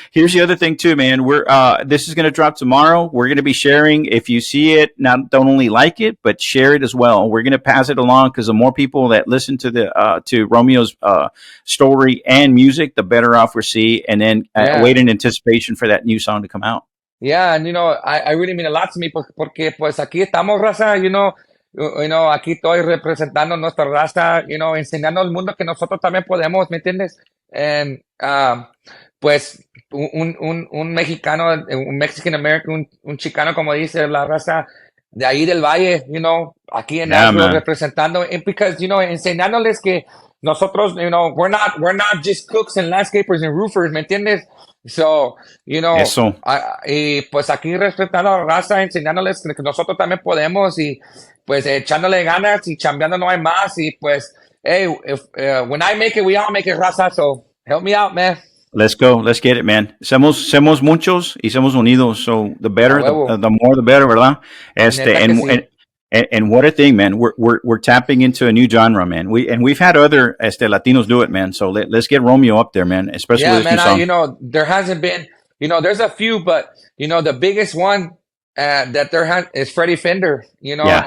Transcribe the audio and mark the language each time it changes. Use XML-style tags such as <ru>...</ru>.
<en>Here's the other thing too, man. We're this is going to drop tomorrow. We're going to be sharing. If you see it, not don't only like it, but share it as well. We're going to pass it along, because the more people that listen to the to Romeo's story and music, the better off we see. And then Yeah. wait in anticipation for that new song to come out. Yeah, and I really mean a lot to me</en> <es>porque pues aquí estamos, raza, aquí estoy representando nuestra raza, enseñando al mundo que nosotros también podemos, ¿me entiendes? And pues un mexicano, un Mexican American, un chicano, como dice la raza de ahí del Valle, aquí en</es> <en>Yeah, Nashville man.</en> <es>representando,</es> <en>and because,</en> <es>enseñándoles que nosotros,</es> <en>we're not just cooks and landscapers and roofers,</en> <es>¿me entiendes?</es> <en>So,</en> <es>Eso. y pues aquí respetando a la raza, enseñándoles que nosotros también podemos y pues echándole ganas y chambeando no hay más y pues,</es> <en>hey, when I make it, we all make it, raza, so help me out, man. Let's go. Let's get it, man.</en> <es>Somos muchos y somos unidos.</es> <en>So the</en> <es>A</es> <en>better,</en> <es>huevo.</es> <en>the more, the better,</en> <es>¿verdad? Neta que sí.</es> <en>And what a thing, man. We're tapping into a new genre, man. We've had other Latinos do it, man. So let's get Romeo up there, man. Especially Yeah, with this new man, song. there hasn't been, there's a few, but, the biggest one that is Freddie Fender, Yeah,</en>